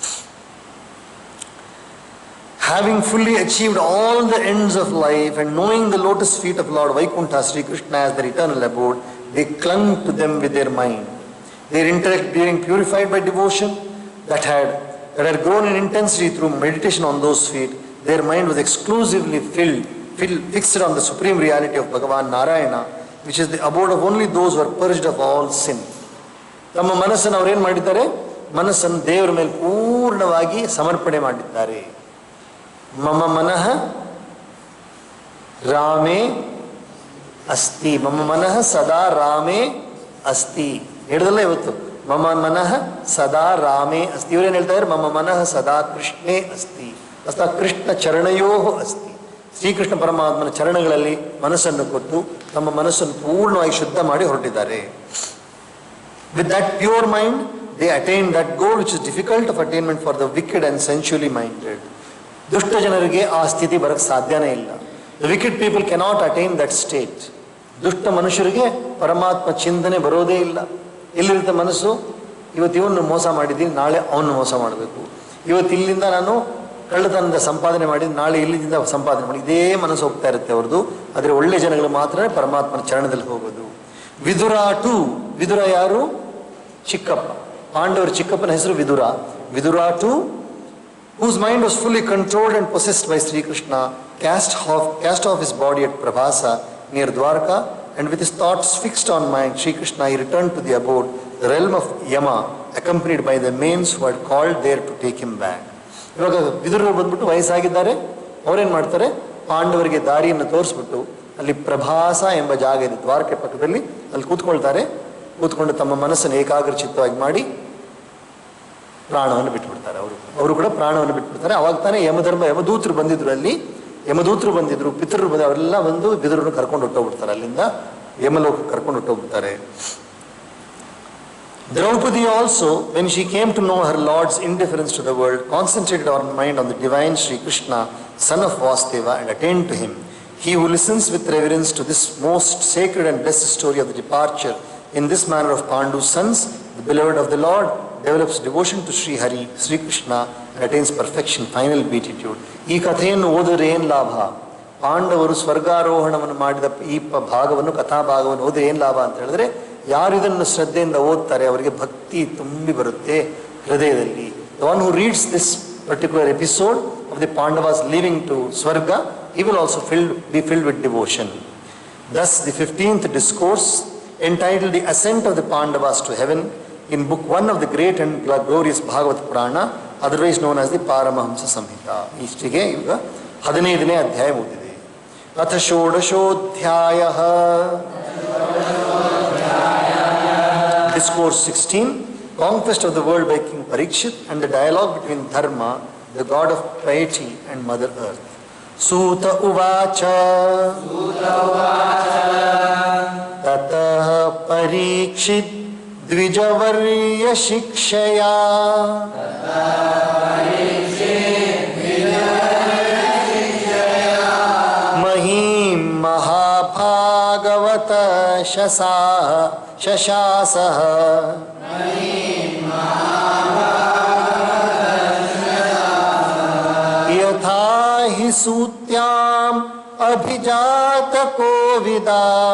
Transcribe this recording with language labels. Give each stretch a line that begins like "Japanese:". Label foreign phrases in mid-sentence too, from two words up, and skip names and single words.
English: Having fully achieved all the ends of life and knowing the lotus feet of Lord Vaikuntha Sri Krishna as their eternal abode, they clung to them with their mind. Their intellect being purified by devotion that had grown in intensity through meditation on those feet, their mind was exclusively fixed on the supreme reality of Bhagavan Narayana, which is the abode of only those who are purged of all sin.
Kannada: ತಮ್ಮ ಮನಸ್ಸನ್ನು ಅವರೇನು ಮಾಡಿದ್ದಾರೆ, ಮನಸ್ಸನ್ನು ದೇವರ ಮೇಲೆ ಪೂರ್ಣವಾಗಿ ಸಮರ್ಪಣೆ ಮಾಡಿದ್ದಾರೆ.
Sanskrit: मम मनः रामे अस्ति, मम मनः सदा रामे अस्ति
Kannada: ಹೇಳಿದಲ್ಲ ಇವತ್ತು.
Sanskrit: मम मनः सदा रामे अस्ति.
Kannada: ಇವರೇನು ಹೇಳ್ತಾ ಇದ್ದಾರೆ,
Sanskrit: मम मनः सदा कृष्णे अस्ति, अस्ता कृष्ण चरणयो अस्ति.
Kannada: ಶ್ರೀಕೃಷ್ಣ ಪರಮಾತ್ಮನ ಚರಣಗಳಲ್ಲಿ ಮನಸ್ಸನ್ನು ಕೊಟ್ಟು ತಮ್ಮ ಮನಸ್ಸನ್ನು ಪೂರ್ಣವಾಗಿ ಶುದ್ಧ ಮಾಡಿ ಹೊರಟಿದ್ದಾರೆ.
English: With that pure mind they attain that goal which is difficult of attainment for the wicked and sensually minded.
Kannada: ದುಷ್ಟ ಜನರಿಗೆ ಆ ಸ್ಥಿತಿ ಬರಕ್ಕೆ ಸಾಧ್ಯನೇ ಇಲ್ಲ.
English: The wicked people cannot attain that state.
Kannada: ದುಷ್ಟ ಮನುಷ್ಯರಿಗೆ ಪರಮಾತ್ಮ ಚಿಂತನೆ ಬರೋದೇ ಇಲ್ಲ. ಎಲ್ಲಿರುತ್ತೆ ಮನಸ್ಸು, ಇವತ್ತು ಇವನು ಮೋಸ ಮಾಡಿದ್ದೀನಿ, ನಾಳೆ ಅವನು ಮೋಸ ಮಾಡಬೇಕು. ಇವತ್ತು ಇಲ್ಲಿಂದ ನಾನು ಕಳ್ಳತನದ ಸಂಪಾದನೆ ಮಾಡಿದ್ದು, ನಾಳೆ ಇಲ್ಲಿಂದ ಸಂಪಾದನೆ ಮಾಡಿ, ಇದೇ ಮನಸ್ಸು ಹೋಗ್ತಾ ಇರುತ್ತೆ ಅವ್ರದ್ದು. ಆದರೆ ಒಳ್ಳೆ ಜನಗಳು ಮಾತ್ರ ಪರಮಾತ್ಮನ ಚರಣದಲ್ಲಿ ಹೋಗೋದು. ವಿದುರ ಯಾರು? ಚಿಕ್ಕಪ್ಪ. ಪಾಂಡವರ ಚಿಕ್ಕಪ್ಪನ ಹೆಸರು ವಿದುರ. ವಿದುರಾಟು,
English: whose mind was fully controlled and possessed by Sri Krishna, cast off his body at Prabhasa near Dwarka, and with his thoughts fixed on mind, Sri Krishna, he returned to the abode, the realm of Yama, accompanied by the mains who had called there to take him back.
Kannada: ಇವಾಗ ವಿದುರರು ಬಂದ್ಬಿಟ್ಟು ವಯಸ್ಸಾಗಿದ್ದಾರೆ. ಅವ್ರೇನು ಮಾಡ್ತಾರೆ, ಪಾಂಡವರಿಗೆ ದಾರಿಯನ್ನು ತೋರಿಸ್ಬಿಟ್ಟು ಅಲ್ಲಿ ಪ್ರಭಾಸ ಎಂಬ ಜಾಗ ಇದೆ ದ್ವಾರಕೆ ಪಕ್ಕದಲ್ಲಿ, ಅಲ್ಲಿ ಕೂತ್ಕೊಂಡು ತಮ್ಮ ಮನಸ್ಸನ್ನು ಏಕಾಗ್ರಚಿತ್ತವಾಗಿ ಮಾಡಿ ಪ್ರಾಣವನ್ನು ಬಿಟ್ಬಿಡ್ತಾರೆ. ಅವರು ಕೂಡ ಪ್ರಾಣವನ್ನು ಬಿಟ್ಬಿಡ್ತಾರೆ. ಅವಾಗ ತಾನೇ ಯಮದೂತರು ಬಂದಿದ್ರು, ಅಲ್ಲಿ ಯಮದೂತರು ಬಂದಿದ್ರು, ಪಿತೃರು ಬಂದು ಅವರೆಲ್ಲ ಬಂದು ಬಿದುರನ್ನು ಕರ್ಕೊಂಡು ಹೊಟ್ಟೋಗ್ಬಿಡ್ತಾರೆ. ಅಲ್ಲಿಂದ ಯಮಲೋಕ ಕರ್ಕೊಂಡು ಹೊಟ್ಟೋಗ್ಬಿಡ್ತಾರೆ.
English: Draupadi also, when she came to know her Lord's indifference to the world, concentrated her mind on the divine Sri Krishna, son of Vasudeva, and attained to him. He who listens with reverence to this most sacred and blessed story of the departure in this manner of Pandu's sons, the beloved of the Lord, develops devotion to Sri Hari, Sri Krishna, and attains perfection, final beatitude.
Kannada: ಈ ಕಥೆಯನ್ನು ಓದಿದ್ರೆ ಏನು ಲಾಭ? ಪಾಂಡವರು ಸ್ವರ್ಗಾರೋಹಣವನ್ನು ಮಾಡಿದ ಈ ಭಾಗವನ್ನು ಕಥಾಭಾಗವನ್ನು ಓದಿದ್ರೆ ಏನು ಲಾಭ ಅಂತ ಹೇಳಿದ್ರೆ, ಯಾರು ಇದನ್ನು ಶ್ರದ್ಧೆಯಿಂದ ಓದ್ತಾರೆ ಅವರಿಗೆ ಭಕ್ತಿ ತುಂಬಿ ಬರುತ್ತೆ ಹೃದಯದಲ್ಲಿ.
English: The one who reads this particular episode of the Pandavas leaving to Swarga, he will also be filled with devotion. Thus, the 15th discourse, entitled The Ascent of the Pandavas to Heaven, in book 1 of the great and glorious Bhagavad Purana, otherwise known as the Paramahamsa Samhita.
Kannada: ಇಷ್ಟಿಗೆ ಈಗ 15ನೇ ಅಧ್ಯಾಯ ಮುಗಿದಿದೆ.
Sanskrit: अथ षोडशोध्यायः.
English: Discourse 16, Conquest of the World by King Parikshit and the dialogue between Dharma, the god of piety, and Mother Earth.
Sanskrit: सूत उवाच ततः परीक्षित् द्विजवर्य शिक्षया महीं महाभागवत शशासः यथा हि सूत्याम् अभिजात कोविदा